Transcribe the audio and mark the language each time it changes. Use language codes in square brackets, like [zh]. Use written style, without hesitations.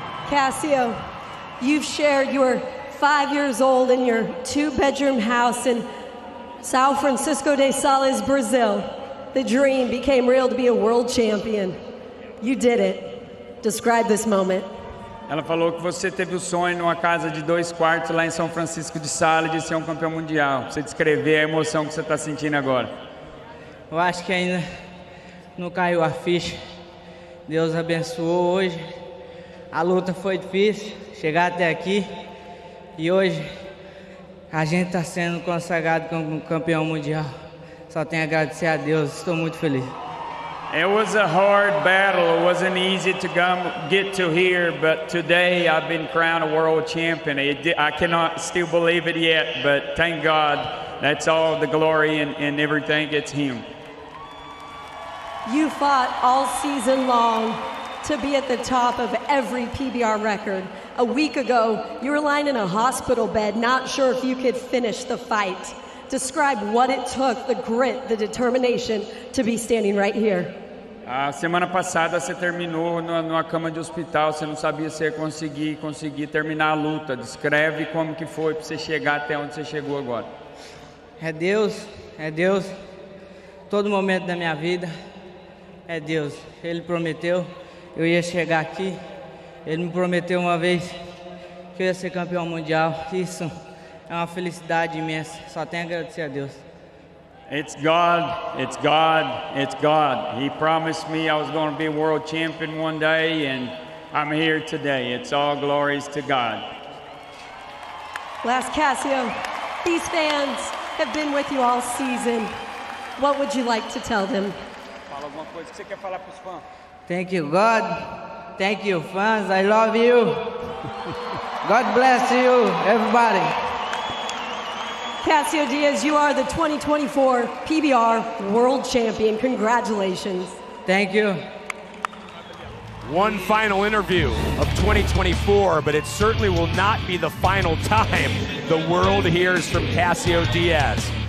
[en] Cassio, you've shared your 5 years old in your 2-bedroom house in São Francisco de Sales, Brazil. The dream became real to be a world champion. You did it. Describe this moment. [pt] Ela falou que você teve o sonho numa casa de 2 quartos lá em São Francisco de Sales de ser um campeão mundial. Você descrever a emoção que você está sentindo agora. Eu acho que ainda não caiu a ficha. Deus abençoou hoje. A luta foi difícil, chegar até aqui. E hoje a gente está sendo consagrado como campeão mundial. Só tenho a agradecer a Deus. Estou muito feliz. [en] It was a hard battle. It wasn't easy to get to here, but today I've been crowned a world champion. I cannot still believe it yet, but thank God, that's all the glory and everything, it's Him. You fought all season long to be at the top of every PBR record. A week ago, you were lying in a hospital bed, not sure if you could finish the fight. Describe what it took, the grit, the determination to be standing right here. [pt] A semana passada você terminou numa cama de hospital, você não sabia se ia conseguir terminar a luta. Descreve como que foi para você chegar até onde você chegou agora. É Deus. Todo momento da minha vida é Deus. Ele prometeu, eu ia chegar aqui. Ele me prometeu uma vez que eu ia ser campeão mundial. Isso é uma felicidade imensa. Só tenho a agradecer a Deus. [en] It's God. He promised me I was going to be a world champion one day, and I'm here today. It's all glories to God. Last Cassio, these fans have been with you all season. What would you like to tell them? [pt] Fala alguma coisa que você quer falar para os fãs. [en] Thank you, God. Thank you, fans. I love you. God bless you, everybody. Cassio Diaz, you are the 2024 PBR World Champion. Congratulations. Thank you. One final interview of 2024, but it certainly will not be the final time the world hears from Cassio Diaz.